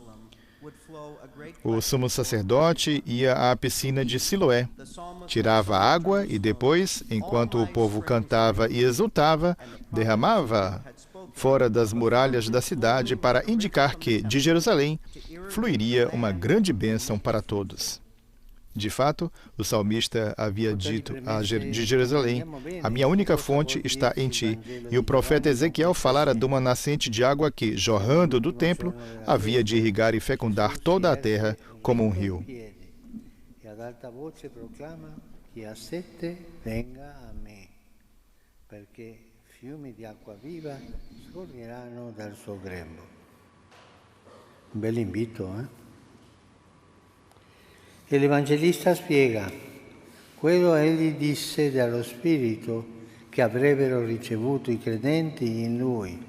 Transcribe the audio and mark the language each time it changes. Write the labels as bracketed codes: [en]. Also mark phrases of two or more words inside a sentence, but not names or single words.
[pt] O sumo sacerdote ia à piscina de Siloé, tirava água e depois, enquanto o povo cantava e exultava, derramava fora das muralhas da cidade para indicar que, de Jerusalém, fluiria uma grande bênção para todos. De fato, o salmista havia dito de Jerusalém: a minha única fonte está em ti. E o profeta Ezequiel falara de uma nascente de água que, jorrando do templo, havia de irrigar e fecundar toda a terra como um rio. [it] E ad alta voce proclama: chi ha sete venga a me, perché fiumi di acqua viva scorreranno dal suo grembo. Un bel invito, E l'Evangelista spiega: quello egli disse dallo Spirito che avrebbero ricevuto i credenti in Lui.